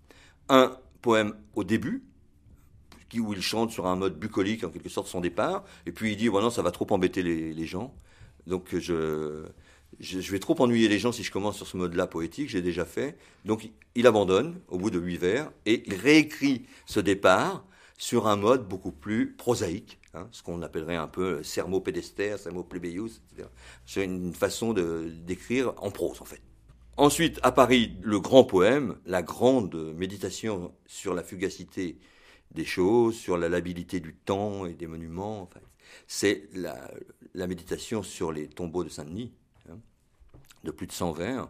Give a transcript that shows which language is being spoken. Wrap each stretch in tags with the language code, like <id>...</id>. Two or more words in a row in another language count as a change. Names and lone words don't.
<fr>Un poème au début, où il chante sur un mode bucolique, en quelque sorte, son départ, et puis il dit, non, ça va trop embêter les gens, donc je vais trop ennuyer les gens si je commence sur ce mode-là poétique, j'ai déjà fait. Donc il abandonne au bout de 8 vers, et il réécrit ce départ sur un mode beaucoup plus prosaïque, ce qu'on appellerait un peu</fr> <la>sermo pédester, sermo plebeius,</la> <fr>etc. C'est une façon d'écrire en prose, en fait. Ensuite, à Paris, le grand poème, la grande méditation sur la fugacité des choses, sur la labilité du temps et des monuments. Enfin, c'est la méditation sur les tombeaux de Saint-Denis, de plus de 100 vers.</fr>